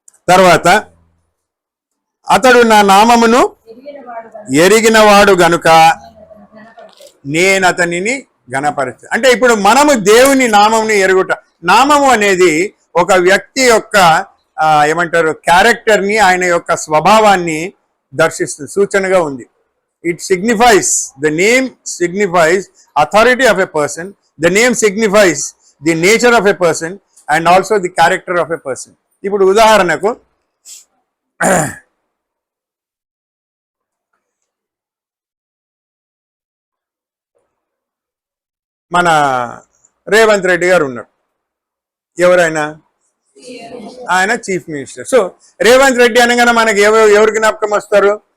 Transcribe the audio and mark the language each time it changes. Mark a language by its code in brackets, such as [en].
[te] తర్వాత అతడు నా నామమును ఎరిగినవాడు గనుక నేను అతనిని ఘనపరుస్తాను. అంటే ఇప్పుడు మనము దేవుని నామముని ఎరుగుట. నామము అనేది ఒక వ్యక్తి యొక్క ఏమంటారు క్యారెక్టర్ని, ఆయన యొక్క స్వభావాన్ని దర్శిస్తుంది, సూచనగా ఉంది. [en] It signifies, the name signifies authority of a person, the name signifies the nature of a person and also the character of a person. [te] ఇప్పుడు ఉదాహరణకు మన రేవంత్ రెడ్డి గారు ఉన్నారు. ఎవరైనా ఆయన chief minister. So Revanth Reddy అనగానే మనకి ఎవరు జ్ఞాపకం వస్తారు?